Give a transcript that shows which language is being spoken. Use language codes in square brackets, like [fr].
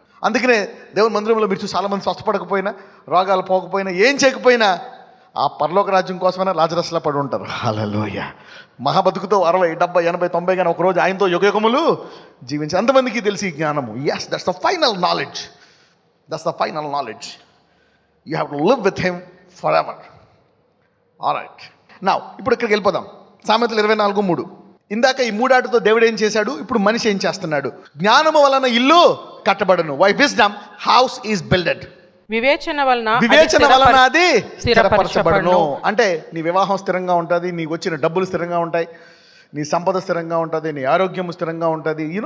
[te] అందుకనే దేవుని మందిరంలో మీరు చూసి చాలామంది స్వస్థపడకపోయినా, రోగాలు పోకపోయినా, ఏం చేయకపోయినా ఆ పరలోక రాజ్యం కోసమైనా లాజరస్లా పడి ఉంటారు. హల్లెలూయా. మహాబతుకుతో 60, 70, 80, 90 కానీ ఒకరోజు ఆయనతో యుగయుగములు జీవించి అంతమందికి తెలిసి జ్ఞానము. [en] Yes, that's the final knowledge. That's the final knowledge. You have to live with him forever. All right. [te] Now, ఇప్పుడు ఇక్కడికి వెళ్ళిపోదాం. సామెతలు 24:3. ఇందాక ఈ మూడాటితో దేవుడు ఏం చేశాడు, ఇప్పుడు మనిషి ఏం చేస్తున్నాడు? జ్ఞానము వలన ఇల్లు కట్టబడును. [en] Why wisdom house is builded. [te] వివేచన వలన అది స్థిరపరచబడును. అంటే నీ వివాహం స్థిరంగా ఉంటుంది, నీకు వచ్చిన డబ్బులు స్థిరంగా ఉంటాయి, నీ సంపద స్థిరంగా ఉంటుంది, నీ ఆరోగ్యం స్థిరంగా ఉంటుంది.